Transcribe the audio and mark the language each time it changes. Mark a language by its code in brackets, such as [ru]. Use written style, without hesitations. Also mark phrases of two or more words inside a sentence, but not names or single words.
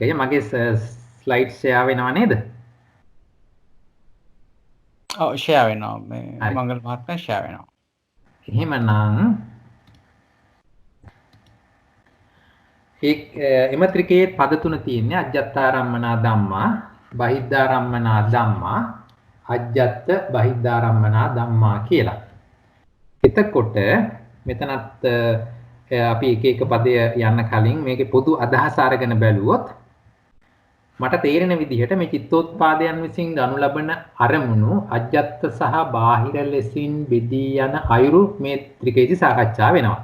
[si] මගේ [en] slide share [si] වෙනව නේද? ඔව් ෂෙයා වෙනවා. මේ මංගල මහත්මයා ෂෙයා වෙනවා. එහෙමනම් එම ත්‍රිකයේ පද තුන තියෙන්නේ [pi] අජ්ජත්තාරම්මනා ධම්මා, බහිද්ධාරම්මනා ධම්මා, අජ්ජත්ත බහිද්ධාරම්මනා ධම්මා [si] කියලා. එතකොට මෙතනත් අපි එක එක පදය යන්න කලින් මේකේ පොදු අදහස අරගෙන බැලුවොත් මට තේරෙන විදිහට මේ චිත්තෝත්පාදයන් විසින් ගනු ලබන අරමුණු අජ්ජත්ත සහ බාහිර ලෙසින් බෙදී යන අයුරු මේ ත්‍රිකයේදී සාකච්ඡා වෙනවා.